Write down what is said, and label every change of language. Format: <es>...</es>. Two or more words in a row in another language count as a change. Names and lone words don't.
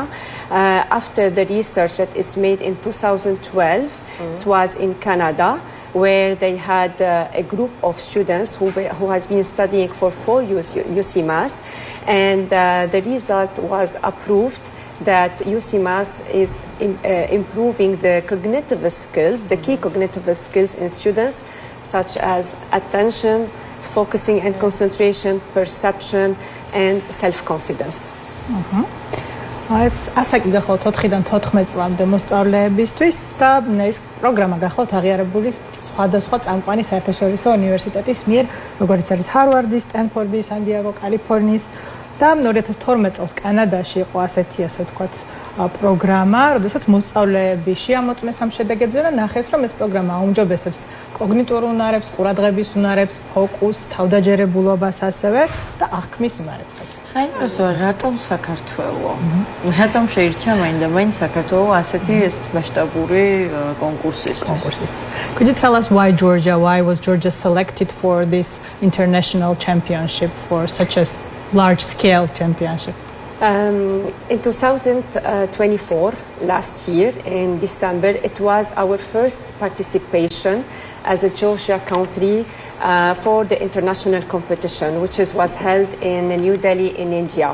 <en>After the research that it's made in 2012, it was in Canada, where they had a group of students who has been studying for 4 years UCMAS, and the result was approved that UCMAS is improving the cognitive skills, the key cognitive skills in students, such as attention, focusing and concentration, perception, and self-confidence.</en> <ka>ეს ასაკი გახლავთ 4-დან 14 წლამდე მოსწავლეებისთვის და ეს პროგრამა გახლავთ აღიარებული სხვადასხვა წამყვანი საერთაშორისო უნივერსიტეტის მიერ, როგორც არის ჰარვარდის, სტენფორდის, სან დიეგო, კალიფორნიის და 2012 წელს კანადაში იყო ასეთი, ასე ვთქვათ, პროგრამა, როდესაც მოსწავლეები შეამოწმეს ამ შედეგებზე და ნახეს, რომ ეს პროგრამა აუმჯობესებს კოგნიტურ უნარებს, ყურადღების უნარებს, ფოკუსს, თავდაჯერებულობას ასევე და აღქმის უნარებსაც. საინტერესოა, რატომ საქართველო? რატომ შეირჩა მაინდა-მაინც საქართველო ასეთი მასშტაბური კონკურსისთვის?</ka> <en>Could you tell us why Georgia? Why was Georgia selected for this international championship, for such a large-scale championship? In 2024, last year in December, it was our first participation as a Georgia country for the international competition, which was held in New Delhi in India.</en>